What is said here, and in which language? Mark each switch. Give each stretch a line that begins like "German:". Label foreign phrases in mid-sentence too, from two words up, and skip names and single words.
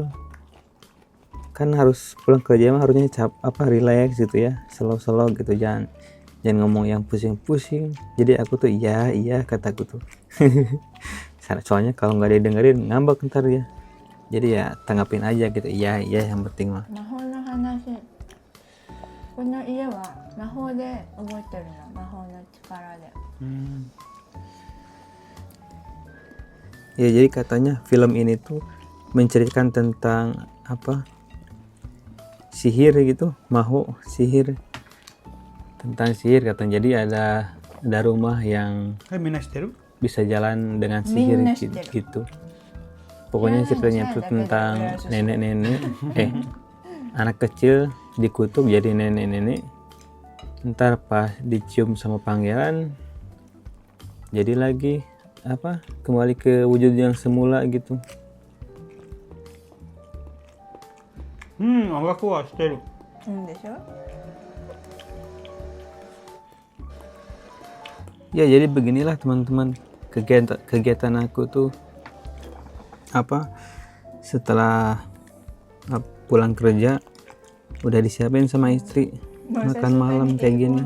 Indonesian: Kan harus pulang kerja mah harusnya relax gitu ya. Slow-slow gitu. Jangan ngomong yang pusing-pusing. Jadi aku tuh iya kataku tuh. Soalnya kalau nggak didengerin ngambek ntar ya. Jadi ya tanggapin aja gitu. Iya yang penting mah.
Japanese: この家は魔法で動いてるの、魔法の力で。
Indonesian: Ya, jadi katanya film ini tuh menceritakan tentang apa, sihir gitu, maho sihir, tentang sihir katanya. Jadi ada rumah yang
Japanese: はい、みんな知ってる？
Indonesian: bisa jalan dengan sihir Minna gitu. Pokoknya Ya, ceritanya saya tuh ada tentang beda susu. nenek-nenek, anak kecil dikutuk jadi nenek-nenek. Ntar pas dicium sama pangeran, jadi lagi apa, kembali ke wujud yang semula gitu.
Japanese: 音楽は知ってる。でしょ。
Indonesian: Ya, jadi beginilah teman-teman kegiatan aku tuh apa, setelah pulang kerja udah disiapin sama istri makan malam kayak gini.